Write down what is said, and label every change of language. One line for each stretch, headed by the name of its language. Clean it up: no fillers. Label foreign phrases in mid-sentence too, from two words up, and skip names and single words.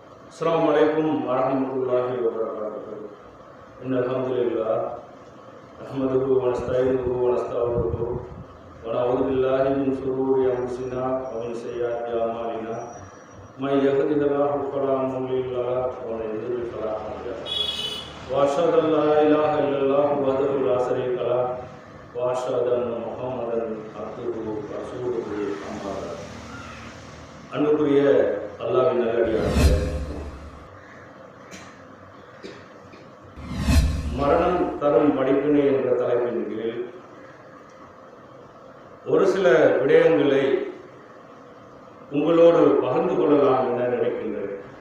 Arabic: السلام عليكم ورحمة الله وبركاته. إن الحمد لله نحمده ونستعينه ونستغفره ونعوذ بالله من شرور أنفسنا ومن سيئات أعمالنا من يهده الله فلا مضل له ومن يضلل فلا هادي له وأشهد أن لا إله إلا الله وحده لا شريك له وأشهد أن محمدا عبده ورسوله أما بعد.
Tamil: அன்புக்குரிய அல்லாஹ்வின் நல்லடியார்களே, மரணம் தரும் படிப்பினை என்ற தலைப்பின் கீழ் ஒரு சில விடயங்களை உங்களோடு பகிர்ந்து கொள்ளலாம் என நினைக்கின்றேன்.